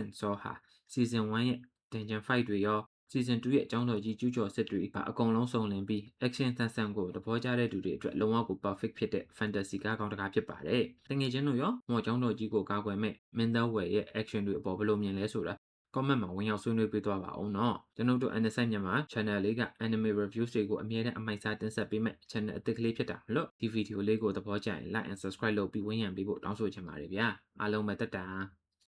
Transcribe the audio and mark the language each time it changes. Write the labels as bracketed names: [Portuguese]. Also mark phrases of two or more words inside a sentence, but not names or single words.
[Burmese] Saw ဟာ Season 1ရဲ့ Dungeon Fight တွေရော Season 2ရဲ့အကြောင်းတော်ကြီးကျူးကျော်စစ်တွေပါအကုန်လုံးစုံလင်ပြီး action ဆန်ဆန်ကိုသဘောကျတဲ့သူတွေအတွက်လုံးဝကို perfect ဖြစ်တဲ့ fantasy ကားကောင်းတစ်ကားဖြစ်ပါတယ်။တကယ်ချင်းတို့ရောမော်ကျောင်းတော်ကြီးကိုကာကွယ်မဲ့မင်းသား Will ရဲ့ action တွေအပေါ်ဘယ်လိုမြင်လဲဆိုတာcomment မှာဝင်ရောက်ဆွေးနွေးပေးသွားပါဦးနော်။ကျွန်တော်တို့ NSI မြန်မာ channel လေးက [English] anime reviews [Burmese] တွေကိုအမြဲတမ်းအမိုက်စားတင်ဆက်ပေးမဲ့ channel အသစ်ကလေးဖြစ်တာမလို့ဒီ video လေးကိုသဘောကျရင် [English] like and subscribe [Burmese] လုပ်ပြီးဝန်းရံပေးဖို့တောင်းဆိုချင်ပါတယ်ဗျာ။အားလုံးပဲတက်တာ